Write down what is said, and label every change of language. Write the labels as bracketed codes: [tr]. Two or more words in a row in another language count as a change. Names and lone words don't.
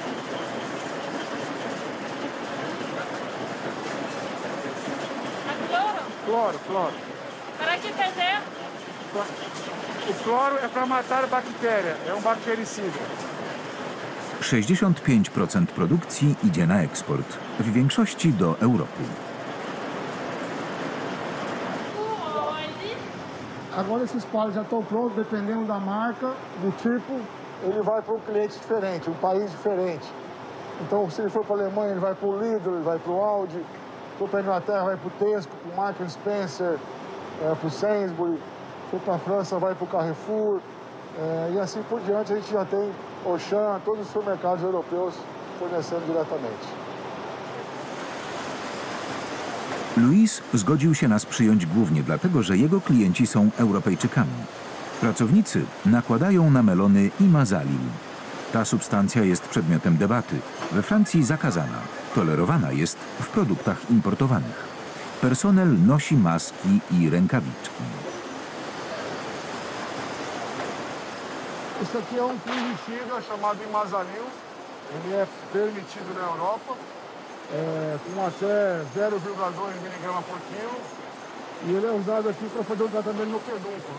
[pt] Cloro? Cloro. Para que fazer? O cloro é para matar a bactéria, é bactericida. [pl] 65% produkcji idzie na eksport, w większości do Europy. [pt] Agora esses palos já estão prontos, dependendo da marca, do tipo, ele vai para um cliente diferente, um país diferente. Então, se ele for para a Alemanha, ele vai para o Lidl, ele vai para o Aldi. Se for para a Inglaterra, vai para o Tesco, para o Marks and Spencer, para o Sainsbury. Se for para a França, vai para o Carrefour. E assim por diante, a gente já tem Auchan, todos os supermercados europeus fornecendo diretamente. [pl] Luis zgodził się nas przyjąć głównie dlatego, że jego klienci są Europejczykami. Pracownicy nakładają na melony imazalin. Ta substancja jest przedmiotem debaty. We Francji zakazana, tolerowana jest w produktach importowanych. Personel nosi maski i rękawiczki. [pt] Isso aqui é fungicida chamado imazalil. Ele é permitido na Europa. Com até 0,2 mg por quilo, e ele é usado aqui para fazer o tratamento no pedúnculo.